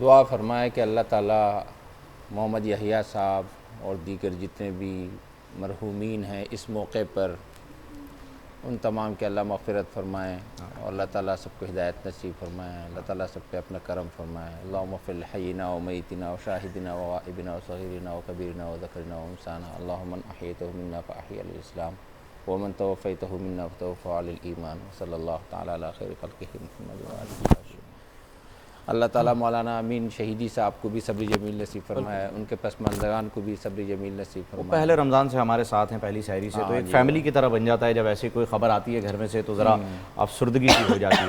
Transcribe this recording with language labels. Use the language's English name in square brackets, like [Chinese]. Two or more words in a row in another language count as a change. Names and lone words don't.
[Urdu] دعا فرمائے کہ اللہ تعالیٰ محمد یحییٰ صاحب اور دیگر جتنے بھی مرحومین ہیں اس موقع پر, ان تمام کے اللہ مغفرت فرمائیں اور اللہ تعالیٰ سب کو ہدایت نصیب فرمائیں. اللہ تعالیٰ سب پہ اپنا کرم فرمائیں. [Arabic] اللہم اغفر لحینا و میتنا و شاہدنا و غائبنا و صغیرنا و کبیرنا و ذکرنا و انسانا. اللہم من احییتہ منا فاحیی علی الاسلام ومن توفیتہ منا فتوفہ علی الایمان. صلی اللہ تعالیٰ علی خیر خلقہ محمد و آلہ وصحبہ. [Urdu] اللہ تعالیٰ مولانا امین شہیدی صاحب کو بھی صبر جمیل نصیب فرمائے, ان کے پسماندگان کو بھی صبر جمیل نصیب فرمائے. پہلے رمضان سے ہمارے ساتھ ہیں, پہلی سحری سے, تو ایک فیملی کی طرح بن جاتا ہے. جب ایسی کوئی خبر آتی ہے گھر میں سے تو ذرا افسردگی سی ہو جاتی ہے.